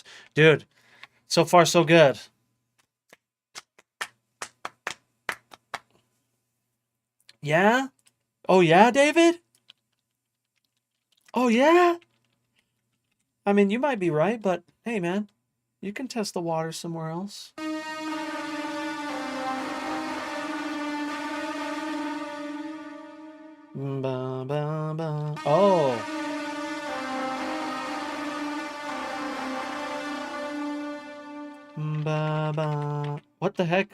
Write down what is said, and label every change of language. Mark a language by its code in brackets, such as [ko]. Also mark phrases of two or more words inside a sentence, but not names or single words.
[en] Dude, so far so good. Yeah? Oh yeah, David? Oh yeah? I mean, you might be right, but hey man, you can test the water somewhere else. Ba, ba, ba. Oh. Ba, ba. What the heck?